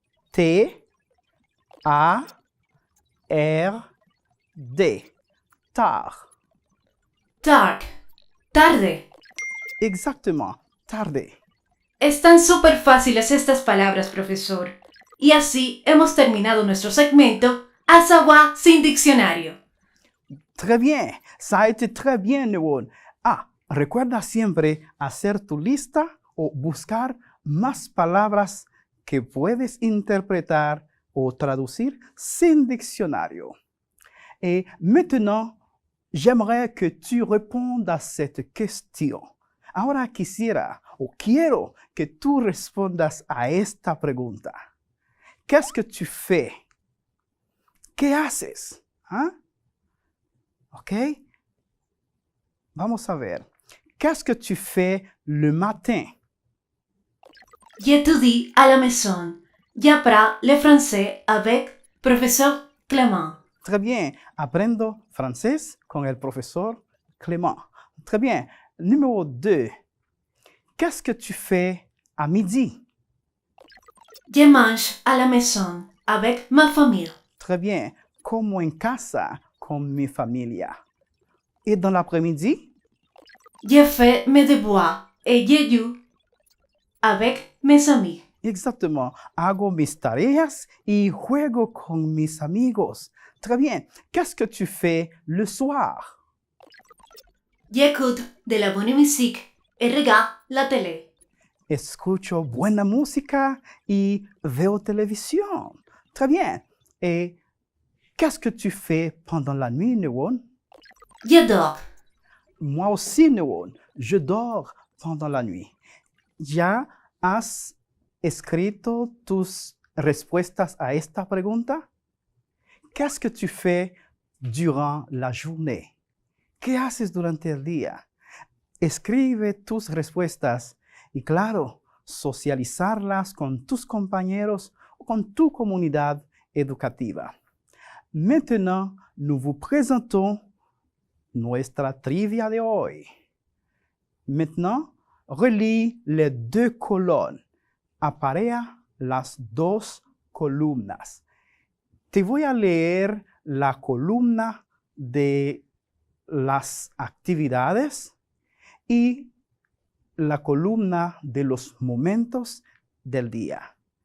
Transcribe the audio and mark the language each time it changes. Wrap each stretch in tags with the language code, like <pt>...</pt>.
<fr>T, A, R, D. Tard.</fr> <es>Dark. Tarde.</es> <fr>Exactement. Tarde.</fr> <es>Están súper fáciles estas palabras, profesor. Y así hemos terminado nuestro segmento A savoir sin diccionario.</es> <fr>Très bien, ça a été très bien, Newon.</fr> <es>Recuerda siempre hacer tu lista o buscar más palabras que puedes interpretar o traducir sin diccionario.</es> <fr>Et maintenant, j'aimerais que tu répondes à cette question.</fr> <es>Ahora quisiera o quiero que tú respondas a esta pregunta. ¿Qué</es> <fr>que tu fais?</fr> <es>¿Qué haces? ¿Ok? Vamos a ver.</es> <fr>Qu'est-ce que tu fais le matin? J'étudie à la maison. J'apprends le français avec professeur Clément. Très bien.</fr> <es>Aprendo francés con el profesor Clément.</es> <fr>Très bien. Numéro 2. Qu'est-ce que tu fais à midi? Je mange à la maison avec ma famille. Très bien.</fr> <es>Como en casa con mi familia.</es> <fr>Et dans l'après-midi? Je fais mes devoirs et je joue avec mes amis. Exactement.</fr> <es>Hago mis tareas y juego con mis amigos.</es> <fr>Très bien. Qu'est-ce que tu fais le soir? J'écoute de la bonne musique et regarde la télé.</fr> <es>Escucho buena música y veo televisión.</es> <fr>Très bien. Et qu'est-ce que tu fais pendant la nuit, Newon? Je dors. Moi aussi, Newon. Je dors pendant la nuit.</fr> <es>¿Ya has escrito tus respuestas a esta pregunta?</es> <fr>Qu'est-ce que tu fais durant la journée?</fr> <es>¿Qué haces durante el día? Escribe tus respuestas y, claro, socializarlas con tus compañeros o con tu comunidad educativa.</es> <fr>Maintenant, nous vous présentons</fr> <es>nuestra trivia de hoy.</es> <fr>Maintenant, relie les deux colonnes.</fr> <es>Aparea las dos columnas. Te voy a leer la columna de las actividades y la columna de los momentos del día.</es>